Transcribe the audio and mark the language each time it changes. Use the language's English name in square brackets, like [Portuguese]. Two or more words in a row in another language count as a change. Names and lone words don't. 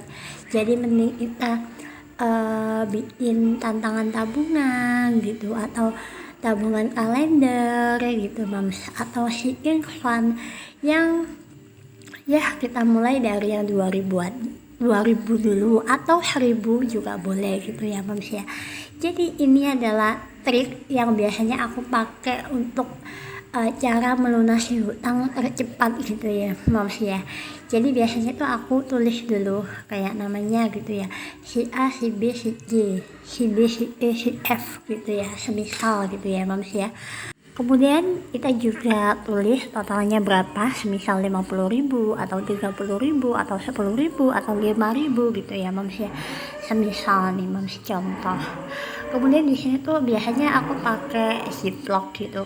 [Indonesian] Jadi mending kita bikin tantangan tabungan gitu, atau tabungan kalender gitu Moms, atau [English] sinking fund [Indonesian] yang ya kita mulai dari yang 2000 dulu, atau 1000 juga boleh gitu ya Moms ya. Jadi ini adalah trik yang biasanya aku pakai untuk cara melunasi hutang tercepat gitu ya Moms ya. Jadi biasanya tuh aku tulis dulu kayak namanya gitu ya, si A, si B, si C, si D, si E, si F gitu ya, semisal gitu ya Moms ya. Kemudian kita juga tulis totalnya berapa, semisal 50.000 atau 30.000 atau 10.000 atau 5.000 gitu ya Moms ya. Semisal nih Moms contoh. Kemudian di sini tuh biasanya aku pakai ziplock gitu.